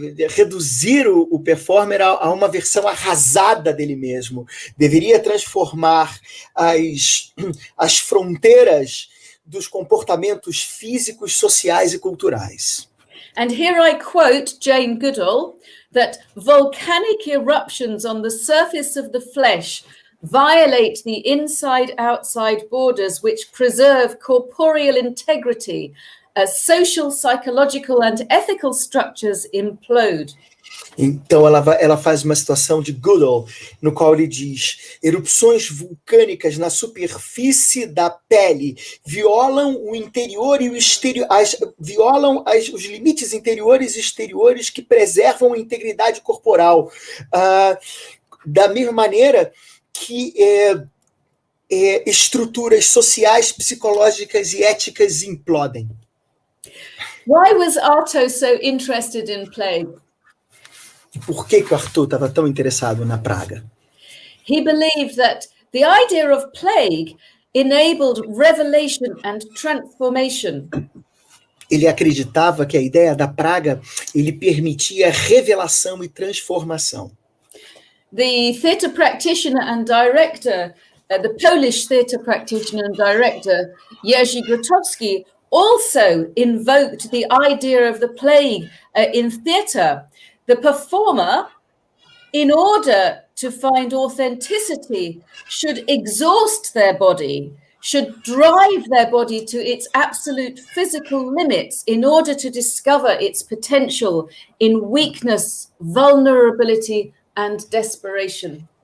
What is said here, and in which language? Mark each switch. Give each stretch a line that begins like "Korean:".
Portuguese: Reduzir o performer a uma versão arrasada dele mesmo. Deveria transformar as fronteiras dos comportamentos físicos, sociais e culturais.
English: And here I quote Jane Goodall, that volcanic eruptions on the surface of the flesh violate the inside-outside borders which preserve corporeal integrity as social, psychological and ethical structures implode.
Portuguese: Então ela faz uma situação de Goodall, no qual ele diz: erupções vulcânicas na superfície da pele violam o interior e o exterior, violam os limites interiores e exteriores que preservam a integridade corporal. Da mesma maneira que estruturas sociais, psicológicas e éticas implodem.
English: Why was Artaud so interested in plague?
Portuguese: E por que o Artaud estava tão interessado na praga?
English: He believed that the idea of plague enabled revelation and transformation.
Portuguese: Ele acreditava que a ideia da praga ele permitia revelação e transformação.
English: The theatre practitioner and director, the Polish theatre practitioner and director, Jerzy Grotowski, also invoked the idea of the plague in theatre. The performer, in order to find authenticity, should exhaust their body, should drive their body to its absolute physical limits in order to discover its potential in weakness, vulnerability, and desperation.